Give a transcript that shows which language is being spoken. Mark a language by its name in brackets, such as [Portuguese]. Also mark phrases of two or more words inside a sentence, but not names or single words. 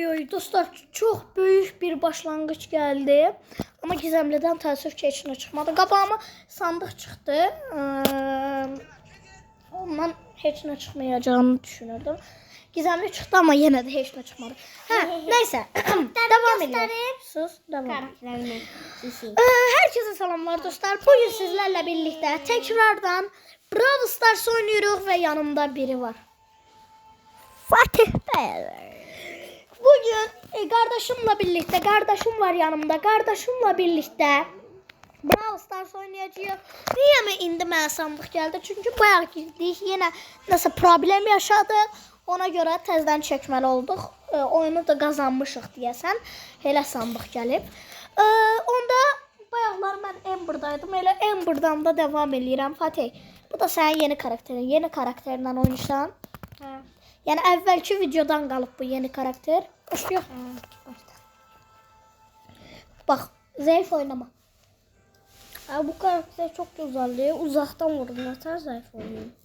[Turkish] Dostlar, çok büyük bir başlangıç geldi. [Azerbaijani] Ama Gizemli'den təəssüf ki, heç nə çıxmadı. Qabağıma sandıq çıxdı. Ondan heç nə çıxmayacağını düşünürdüm. Gizemli çıxdı ama yenə də heç nə çıxmadı. [Turkish] Neyse. Devam edelim. Sus, devam. Herkese selamlar dostlar. Bugün sizlerle birlikte tekrardan Brawl Stars oynuyoruz ve yanımda biri var. Fatih Bey. Bugün kardeşimle birlikte, kardeşim var yanımda. Kardeşimle birlikte Brawl Stars oynayacağız. [Azerbaijani] Niye mi indi mənə sandıq gəldi? [Turkish] Çünkü bayağı girdik. Yine nasıl problem yaşadık. Ona göre tezden çekmeli olduk. [Azerbaijani] Oyunu da kazanmışıq deyəsən. Elə sandıq gəlib. Onda bayaqlar mən Amber'daydım. Elə Amber'dan da devam edirəm. Fatih, bu da sənin yeni karakterin. Yeni karakterinden oynayırsan. [Turkish] Yani evvelki videodan kalıp bu yeni karakter. Başlıyor. Bak, zayıf oynama. Bu karakter çok güzel. Uzaktan vurdum. Yeter zayıf oynuyor.